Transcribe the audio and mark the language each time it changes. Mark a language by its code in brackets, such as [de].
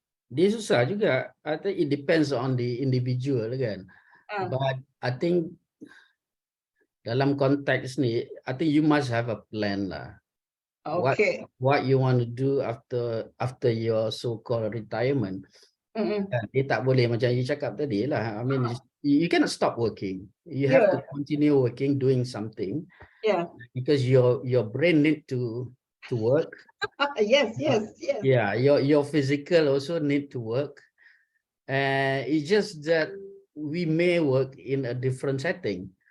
[ms] Dia susah juga. [en] I think it depends on the individual kan. But I think [ms] dalam konteks ni, [en] I think you must have a plan lah. Okay. What you want to do after your so-called retirement. [ms] Dia tak boleh macam you cakap tadi lah. [en] I mean, you cannot stop working. You have to continue working, doing something. Because your brain need to work. Yes. Yeah, your physical also need to work. It's just that we may work in a different setting.